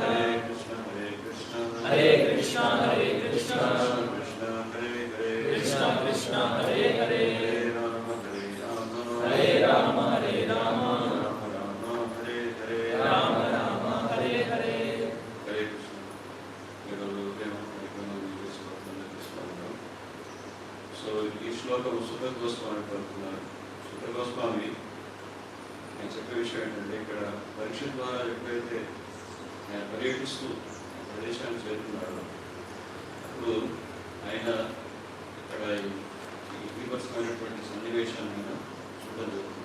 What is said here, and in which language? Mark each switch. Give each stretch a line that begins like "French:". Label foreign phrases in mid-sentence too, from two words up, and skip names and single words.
Telugu: Hare Krishna Hare Krishna. Hare Krishna Hare Krishna. Krishna Hare Hare. Krishna Krishna Hare Hare. Hare Rama Hare Rama. Hare Rama Hare Rama. Rama Rama Hare Hare. Rama Rama Hare Hare. Hare Krishna. ఈరోజు ఉదయం కార్యక్రమం తీసుకుంటున్నాం. సో ఈ శ్లోకం సుఖ గోస్వామి పడుతున్నారు. సుఖ గోస్వామి నేను చెప్పే విషయం ఏంటంటే ఇక్కడ పరీక్ష ద్వారా ఎప్పుడైతే ఆయన పర్యటిస్తూ ప్రదేశాన్ని చేరుకున్నాడు అప్పుడు ఆయన ఇక్కడ ఈ విభత్సమైనటువంటి సన్నివేశాన్ని ఆయన చూడడం జరుగుతుంది.